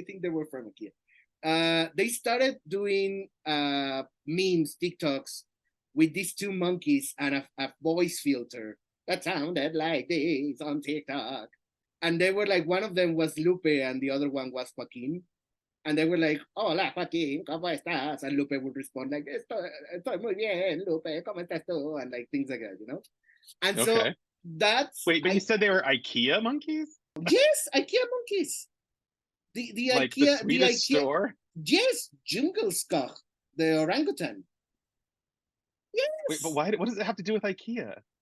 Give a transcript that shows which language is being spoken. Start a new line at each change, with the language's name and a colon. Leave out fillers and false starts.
English: I think they were from IKEA. They started doing memes, TikToks with these two monkeys and a voice filter that sounded like this on TikTok. And they were like, one of them was Lupe and the other one was Joaquin. And they were like,
Spanish: hola Joaquin, ¿cómo estás?
English: And Lupe would respond like,
Spanish: estoy muy bien, Lupe, ¿cómo estás tú?
English: And like things like that, you know? And so Okay. that's, Wait, but you said they were IKEA monkeys? yes, IKEA monkeys. Like the The Swedish IKEA, store? yes, Jungelskog, the orangutan. Wait, but Yes, why? What does it have to do with IKEA?